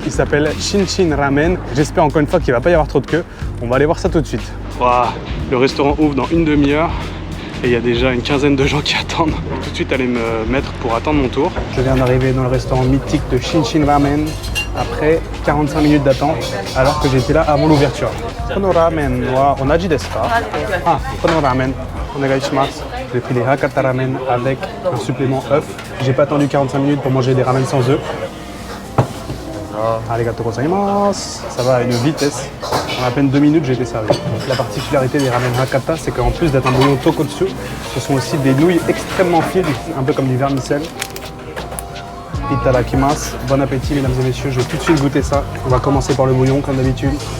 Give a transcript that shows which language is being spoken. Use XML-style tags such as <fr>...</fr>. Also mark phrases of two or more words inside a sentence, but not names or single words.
<fr>Il s'appelle Shinshin Ramen. J'espère encore une fois qu'il ne va pas y avoir trop de queue. On va aller voir ça tout de suite. Wow. Le restaurant ouvre dans une demi-heure. Et il y a déjà une quinzaine de gens qui attendent. Je vais tout de suite aller me mettre pour attendre mon tour. Je viens d'arriver dans le restaurant mythique de Shinshin Ramen après 45 minutes d'attente alors que j'étais là avant l'ouverture.</fr> <ja>このラーメンは同じですか?あ、このラーメンお願いします.</ja> <fr>J'ai pris des Hakata Ramen avec un supplément œuf. J'ai pas attendu 45 minutes pour manger des ramen sans œufs.</fr> <ja>ありがとうございます.</ja> <fr>Ça va à une vitesse. En à peine 2 minutes, j'ai été servi. La particularité des ramen Hakata, c'est qu'en plus d'être un bouillon tonkotsu, ce sont aussi des nouilles extrêmement fines, un peu comme du vermicelle.</fr> <ja>Itadakimasu.</ja> <fr>Bon appétit, mesdames et messieurs. Je vais tout de suite goûter ça. On va commencer par le bouillon, comme d'habitude.</fr>